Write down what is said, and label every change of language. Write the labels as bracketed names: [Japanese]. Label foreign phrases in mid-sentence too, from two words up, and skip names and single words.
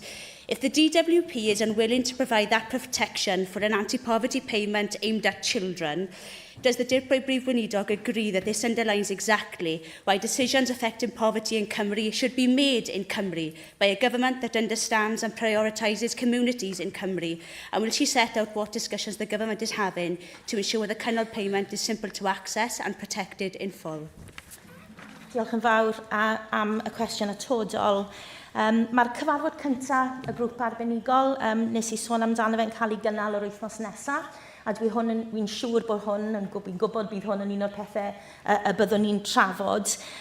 [English] If the DWP is unwilling to provide that protection for an anti-poverty payment aimed at children, does the [Welsh] Dirprwy Brif Weinidog [English] agree that this underlines exactly why decisions affecting poverty in Cymru should be made in Cymru by a government that understands and prioritises communities in Cymru? And will she set out what discussions the government is having to ensure the cynnal payment is simple to access and protected in full? [Welsh] Diolch yn fawr am y cwestiwn atodol. Mae'r cyfarfod cyntaf y grŵp arbenigol nes i sôn amdano fe'n cael ei gynnal yr wythnos nesaf, a dwi'n siŵr bod fi'n gwybod bydd hwn yn un o'r pethau y byddwn ni'n trafod.